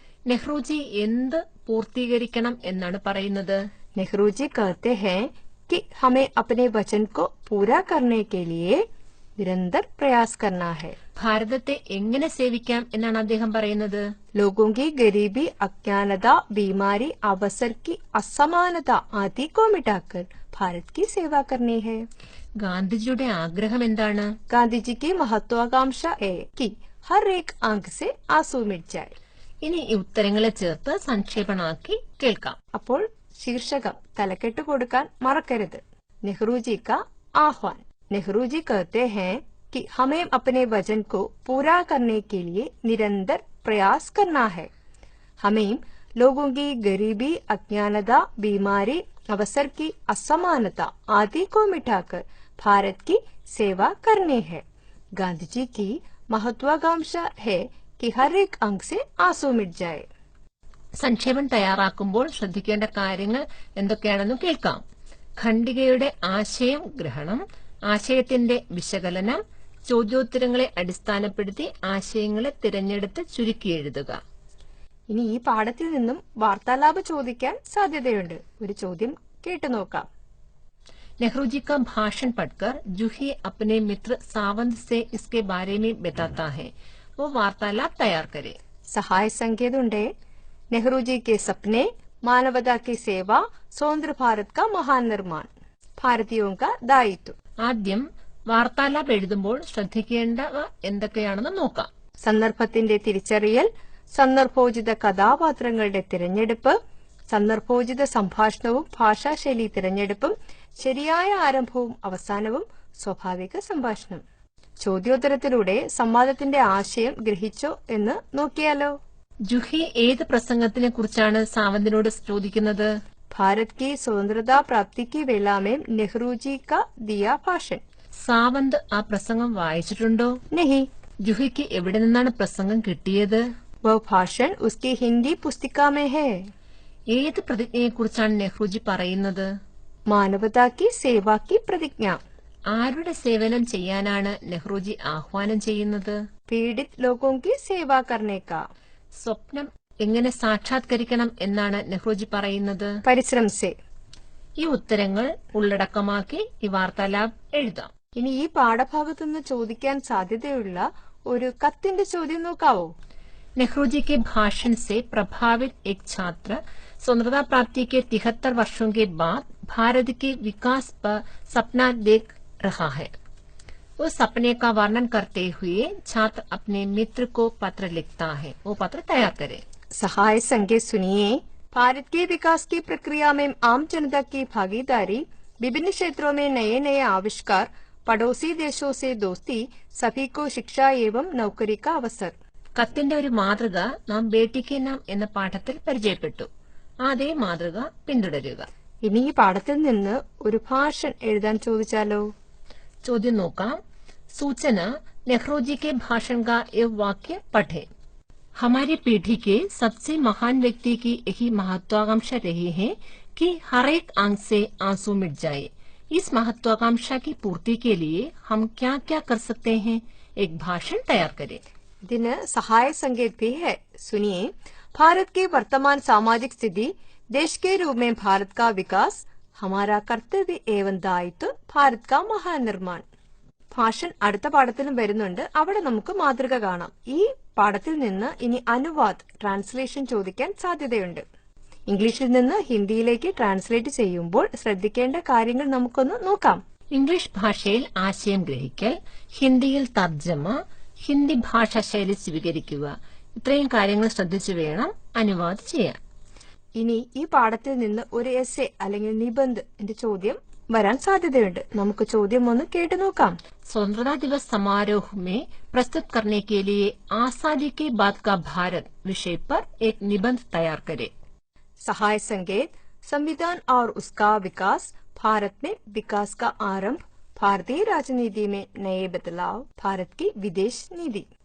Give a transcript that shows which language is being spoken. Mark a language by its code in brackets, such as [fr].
[ml] Nehru G എന്ത് പൂർത്തീകരിക്കണം എന്നാണ് പറയുന്നത്? [hi] नेहरू जी कहते हैं कि हमें अपने वचन को पूरा करने के लिए निरंतर प्रयास करना है. [ml] ഭാരതത്തെ എങ്ങനെ സേവിക്കാം എന്നാണ് അദ്ദേഹം പറയുന്നത്? [hi] लोगों की गरीबी, अज्ञानता, बीमारी, अवसर की असमानता आदि को मिटाकर भारत की सेवा करनी है. [ml] ഗാന്ധിജിയുടെ ആഗ്രഹം എന്താണ്? [hi] गांधी जी की महत्वाकांक्षा है कि हर एक आंख से आंसू मिट जाए. [ml] ഇനി ഈ ഉത്തരങ്ങളെ ചേർത്ത് സംക്ഷേപണമാക്കി കേൾക്കാം. അപ്പോൾ ശീർഷകം തലക്കെട്ട് കൊടുക്കാൻ മറക്കരുത്. [hi] नेहरू जी का आह्वान. नेहरू जी कहते हैं कि हमें अपने वचन को पूरा करने के लिए निरंतर प्रयास करना है. हमें लोगों की गरीबी, अज्ञानता, बीमारी, अवसर की असमानता आदि को मिटाकर भारत की सेवा करनी है. गांधी जी की महत्वाकांक्षा है कि हर एक अंग से आंसू मिट जाए. [ml] സംക്ഷേപം തയ്യാറാക്കുമ്പോൾ ശ്രദ്ധിക്കേണ്ട കാര്യങ്ങൾ എന്തൊക്കെയാണെന്ന് കേൾക്കാം. ഖണ്ഡികയുടെ ആശയം ഗ്രഹണം, ആശയത്തിന്റെ വിശകലനം, ചോദ്യോത്തരങ്ങളെ അടിസ്ഥാനപ്പെടുത്തി ആശയങ്ങളെ തിരഞ്ഞെടുത്ത് ചുരുക്കി എഴുതുക. ഇനി ഈ പാഠത്തിൽ നിന്നും വാർത്താലാപം ചോദിക്കാൻ സാധ്യതയുണ്ട്. ഒരു ചോദ്യം കേട്ടുനോക്കാം. [hi] नेहरू जी का भाषण पढ़कर जूही अपने मित्र सावंत से इसके बारे में बताता है. वो वार्तालाप तैयार करे. सहाय संकेत नेहरू जी के सपने, मानवता की सेवा, स्वतंत्र भारत का महान निर्माण, भारतीयों का दायित्व. [ml] ആദ്യം വാർത്താലാപ് എഴുതുമ്പോൾ ശ്രദ്ധിക്കേണ്ടവ എന്തൊക്കെയാണെന്ന് നോക്കാം. സന്ദർഭത്തിന്റെ തിരിച്ചറിയൽ, സന്ദർഭോചിത കഥാപാത്രങ്ങളുടെ തിരഞ്ഞെടുപ്പ്, സന്ദർഭോചിത സംഭാഷണവും ഭാഷാശൈലി തിരഞ്ഞെടുപ്പും, ശരിയായ ആരംഭവും അവസാനവും, സ്വാഭാവിക സംഭാഷണം. ചോദ്യോത്തരത്തിലൂടെ സംവാദത്തിന്റെ ആശയം ഗ്രഹിച്ചോ എന്ന് നോക്കിയാലോ? ജുഹി ഏത് പ്രസംഗത്തിനെ കുറിച്ചാണ് സാവന്തിനോട് ചോദിക്കുന്നത്? [hi] ഭാരത് की स्वतंत्रता प्राप्ति की वेला में नेहरू जी का दिया भाषण. [ml] സാവന്ത് ആ പ്രസംഗം വായിച്ചിട്ടുണ്ടോ? [hi] नहीं, [ml] ജുഹിക്ക് എവിടെ നിന്നാണ് പ്രസംഗം കിട്ടിയത്? [hi] वह भाषण उसकी हिंदी पुस्तिका में है. [ml] ഏത് പ്രതിജ്ഞയെക്കുറിച്ചാണ് നെഹ്റുജി പറയുന്നത്? [hi] मानवता की सेवा की प्रतिज्ञा. [ml] ആരുടെ സേവനം ചെയ്യാനാണ് നെഹ്റുജി ആഹ്വാനം ചെയ്യുന്നത്? [hi] पीड़ित लोगों की सेवा करने का. [ml] സ്വപ്നം എങ്ങനെ സാക്ഷാത്കരിക്കണം എന്നാണ് നെഹ്റുജി പറയുന്നത്? [hi] പരിശ്രം से. [ml] ഈ ഉത്തരങ്ങൾ ഉള്ളടക്കമാക്കി ഈ വാർത്താലാപ് എഴുതാം. ഇനി ഈ പാഠഭാഗത്തുനിന്ന് ചോദിക്കാൻ സാധ്യതയുള്ള ഒരു കത്തിന്റെ ചോദ്യം നോക്കാവോ? [hi] नेहरू के भाषण से प्रभावित एक छात्र स्वतंत्रता प्राप्ति के 73 वर्षों के बाद भारत के विकास पर सपना देख रहा है. उस सपने का वर्णन करते हुए छात्र अपने मित्र को पत्र लिखता है. वो पत्र तैयार करे. सहाय संकेत सुनिए. भारत के विकास की प्रक्रिया में आम जनता की भागीदारी, विभिन्न क्षेत्रों में नए नए आविष्कार, पड़ोसी देशों से दोस्ती, सभी को शिक्षा एवं नौकरी का अवसर. [ml] കത്തിന്റെ ഒരു മാതൃക നാം ബേട്ടിക്ക് നാം എന്ന പാഠത്തിൽ പരിചയപ്പെട്ടു. അതേ മാതൃക പിന്തുടരുക. ഇനി ഈ പാഠത്തിൽ നിന്ന് ഒരു ഭാഷൺ എഴുതാൻ ചോദിച്ചാലോ? ചോദ്യം നോക്കാം. [hi] सूचना नेहरू जी के भाषण का एक वाक्य पढ़े. हमारी पीढ़ी के सबसे महान व्यक्ति की यही महत्वाकांक्षा रही है कि हर एक आंख से आंसू मिट जाए. इस महत्वाकांक्षा की पूर्ति के लिए हम क्या क्या कर सकते हैं? एक भाषण तैयार करें. [ml] ഇതിന് സഹായ [hi] संकेत भी है. सुनिए. भारत की वर्तमान सामाजिक स्थिति, देश के रूप में भारत का विकास, हमारा कर्तव्य एवं दायित्व, भारत का महानिर्माण. [ml] ഭാഷൻ അടുത്ത പാഠത്തിലും വരുന്നുണ്ട്. അവിടെ നമുക്ക് മാതൃക കാണാം. ഈ പാഠത്തിൽ നിന്ന് ഇനി അനുവാദ് ട്രാൻസ്ലേഷൻ ചോദിക്കാൻ സാധ്യതയുണ്ട്. ഇംഗ്ലീഷിൽ നിന്ന് ഹിന്ദിയിലേക്ക് ട്രാൻസ്ലേറ്റ് ചെയ്യുമ്പോൾ ശ്രദ്ധിക്കേണ്ട കാര്യങ്ങൾ നമുക്കൊന്ന് നോക്കാം. ഇംഗ്ലീഷ് ഭാഷയിൽ ആശയം ഗ്രഹിക്കൽ, ഹിന്ദിയിൽ തർജ്ജമ, ഹിന്ദി ഭാഷാ ശൈലി സ്വീകരിക്കുക, ഇത്രയും കാര്യങ്ങൾ ശ്രദ്ധിച്ചു വേണം അനുവാദം ചെയ്യാൻ. ഇനി ഈ പാഠത്തിൽ നിന്ന് ഒരു എസ്സേ അല്ലെങ്കിൽ നിബന്ധ ചോദ്യം വരാൻ സാധ്യതയുണ്ട്. നമുക്ക് ചോദ്യം ഒന്ന് കേട്ടു നോക്കാം. [hi] स्वतंत्रता दिवस समारोह में प्रस्तुत करने के लिए आजादी के बाद का भारत विषय पर एक निबंध तैयार करें. सहाय संकेत. संविधान और उसका विकास, भारत में विकास का आरंभ, भारतीय राजनीति में नए बदलाव, भारत की विदेश नीति.